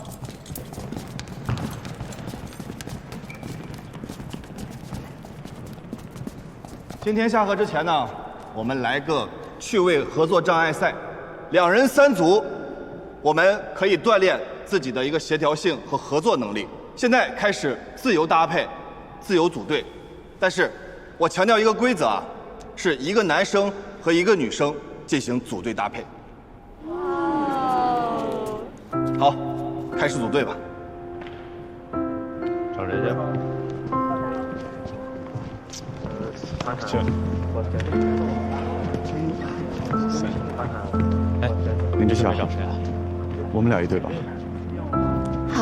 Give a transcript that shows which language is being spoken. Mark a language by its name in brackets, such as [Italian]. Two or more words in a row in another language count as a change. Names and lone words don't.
[Chinese] 今天下課之前呢，我們來個趣味合作障礙賽，2人3組，我們可以鍛鍊自己的一個協調性和合作能力。現在開始自由搭配，自由組隊，但是我強調一個規則啊，是一個男生和一個女生進行組隊搭配。好，開始組隊吧。找誰去？哎，林之夏，找誰啊？我們倆一隊吧。